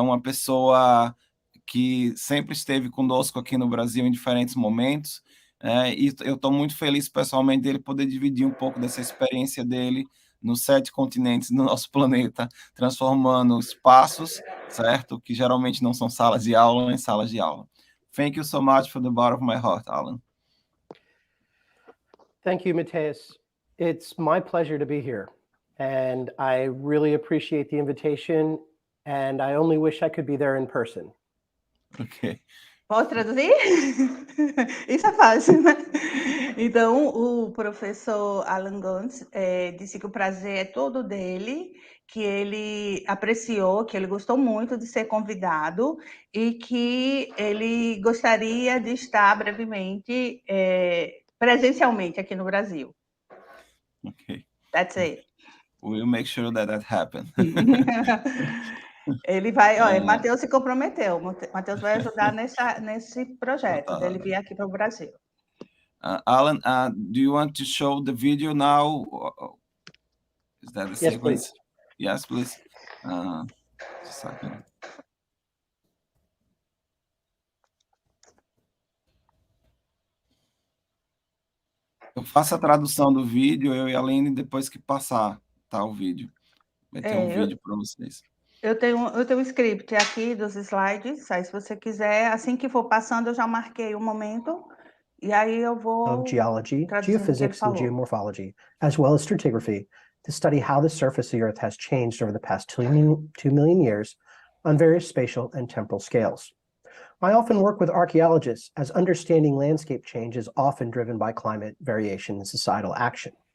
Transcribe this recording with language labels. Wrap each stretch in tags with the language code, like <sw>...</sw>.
<pt>Uma pessoa que sempre esteve conosco aqui no Brasil em diferentes momentos, e eu estou muito feliz pessoalmente dele poder dividir um pouco dessa experiência dele nos 7 continentes do nosso planeta, transformando espaços, certo, que geralmente não são salas de aula, em salas de aula.</pt> <en>Thank you so much from the bottom of my heart, Alan. Thank you, Mateus. It's my pleasure to be here, and I really appreciate the invitation, and I only wish I could be there in person. Ok.</en> <pt>Posso traduzir? Isso é fácil, né? Então, o professor Alan Gons disse que o prazer é todo dele, que ele apreciou, que ele gostou muito de ser convidado e que ele gostaria de estar brevemente, presencialmente aqui no Brasil.</pt> <en>Ok. That's it. We'll make sure that happens.</en> <pt>Ele vai, olha, Matheus se comprometeu. Matheus vai ajudar nesse projeto dele vir aqui para o Brasil.</pt> <en>Alan, do you want to show the video now? Is that the Yes, sequence? please. Yes, please. Just a second.</en> <pt>Eu faço a tradução do vídeo, eu e a Aline, depois que passar, tá, o vídeo. Vai ter um vídeo para vocês. Eu tenho um script aqui dos slides, aí se você quiser, assim que for passando, eu já marquei um momento, e aí eu vou</pt> <en>Of geology,</en> <pt>traduzindo o que ele</pt> <en>geophysics, and</en> <pt>falou.</pt> <en>geomorphology, as well as stratigraphy, to study how the surface of the Earth has changed over the past 2 million years on various spatial and temporal scales. I often work with archaeologists, as understanding landscape change is often driven by climate variation and societal action.</en>